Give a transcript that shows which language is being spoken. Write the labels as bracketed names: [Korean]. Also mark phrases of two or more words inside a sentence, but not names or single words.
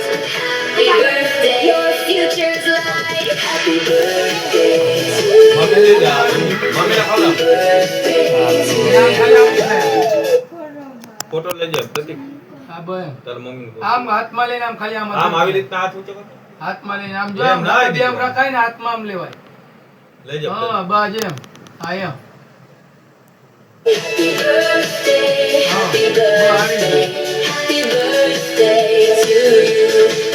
[English] Happy birthday, your future's light. Happy birthday to you. [Gujarati] ફોટો લેજો પ્રતીક હા ભાઈ તાર મમ્મી આમ હાથમાં લઈને આમ ખાલી આમ આવી રીતના હાથ ઊંચો કરો હાથમાં લઈને આમ જો એમ આમ ના બે આમ રખાય ને હાથમાં આમ લેવાય લેજો હા બસ એમ હા એમ [English] Happy birthday, happy [Gujarati] હા આવી [English] birthday, [Gujarati] ગયું. [English] happy birthday to you.